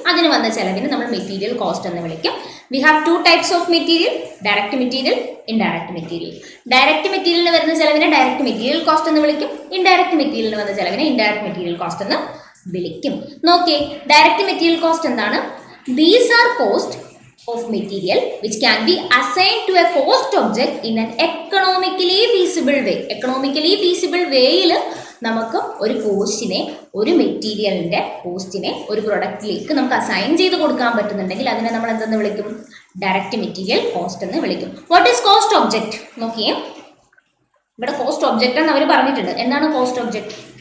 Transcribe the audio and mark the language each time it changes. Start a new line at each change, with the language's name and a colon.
Malayalam: അതിന് വന്ന ചെലവിന് നമ്മൾ മെറ്റീരിയൽ കോസ്റ്റ് എന്ന് വിളിക്കും.
English: We have 2 types of material, direct material, indirect material.
Malayalam: Direct മെറ്റീരിയലിന് വരുന്ന ചെലവിനെ ഡയറക്റ്റ് മെറ്റീരിയൽ കോസ്റ്റ് എന്ന് വിളിക്കും. ഇൻഡയറക്റ്റ് മെറ്റീരിയലിന് വന്ന ചെലവിനെ ഇൻഡയറക്റ്റ് മെറ്റീരിയൽ കോസ്റ്റ് എന്ന് വിളിക്കും. നോക്കിയേ, ഡയറക്റ്റ് മെറ്റീരിയൽ കോസ്റ്റ് എന്താണ്?
English: These are cost of material which can be assigned to a cost object in an economically feasible way. Economically feasible
Malayalam: വേയിൽ നമുക്ക് ഒരു കോസ്റ്റിനെ, ഒരു മെറ്റീരിയലിൻ്റെ കോസ്റ്റിനെ ഒരു പ്രൊഡക്റ്റിലേക്ക് നമുക്ക് അസൈൻ ചെയ്ത് കൊടുക്കാൻ പറ്റുന്നുണ്ടെങ്കിൽ അതിനെ നമ്മൾ എന്തെന്ന് വിളിക്കും, ഡയറക്റ്റ് മെറ്റീരിയൽ കോസ്റ്റ് എന്ന് വിളിക്കും.
English: What is cost object?
Malayalam: നോക്കിയേ, ഇവിടെ കോസ്റ്റ് ഒബ്ജക്റ്റ് എന്ന് അവർ പറഞ്ഞിട്ടുണ്ട്. എന്താണ് കോസ്റ്റ് ഒബ്ജക്റ്റ്?